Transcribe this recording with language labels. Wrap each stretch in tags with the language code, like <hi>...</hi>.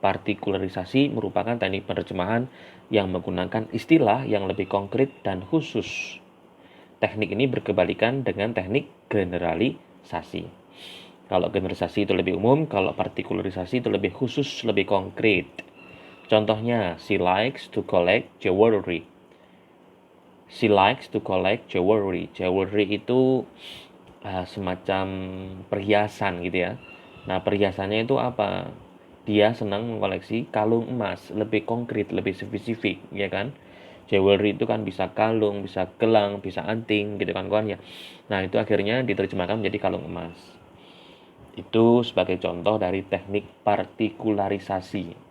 <id>Partikularisasi merupakan teknik penerjemahan yang menggunakan istilah yang lebih konkret dan khusus. Teknik ini berkebalikan dengan teknik generalisasi. Kalau generalisasi itu lebih umum, kalau partikularisasi itu lebih khusus, lebih konkret. Contohnya,</id> <en>she likes to collect jewelry. She likes to collect jewelry.</en> <id>Jewelry itu semacam perhiasan gitu ya. Nah, perhiasannya itu apa? Dia senang mengkoleksi kalung emas, lebih konkret, lebih spesifik, ya kan? Jewelry itu kan bisa kalung, bisa gelang, bisa anting gitu kan kawan ya. Nah, itu akhirnya diterjemahkan menjadi kalung emas. Itu sebagai contoh dari teknik partikularisasi.</id>